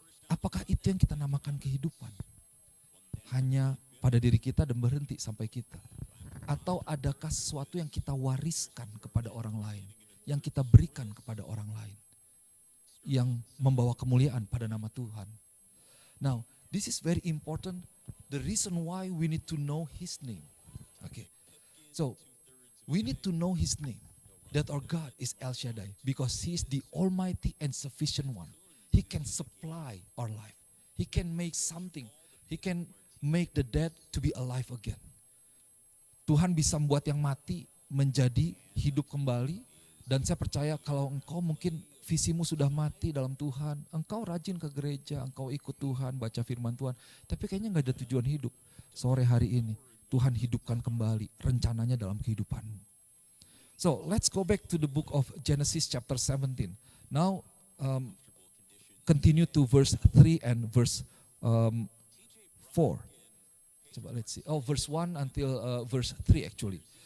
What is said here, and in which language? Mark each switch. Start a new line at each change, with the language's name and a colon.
Indonesian: Apakah itu yang kita namakan kehidupan? Hanya pada diri kita dan berhenti sampai kita? Atau adakah sesuatu yang kita wariskan kepada orang lain? yang kita berikan kepada orang lain. Yang membawa kemuliaan pada nama Tuhan.
English: Now, this is very important. The reason why we need to know His name. Okay. So, we need to know His name. That our God is El Shaddai. Because He is the Almighty and Sufficient One. He can supply our life. He can make something. He can make the dead to be alive again.
Indonesian: Tuhan bisa membuat yang mati menjadi hidup kembali. Dan saya percaya kalau engkau mungkin visimu sudah mati dalam Tuhan. Engkau rajin ke gereja, engkau ikut Tuhan, baca firman Tuhan. Tapi kayaknya gak ada tujuan hidup. Sore hari ini Tuhan hidupkan kembali rencananya dalam kehidupanmu.
English: So let's go back to the book of Genesis chapter 17. Now continue to verse 3 and verse 4. Coba let's see. Oh, verse 1 until verse 3 actually.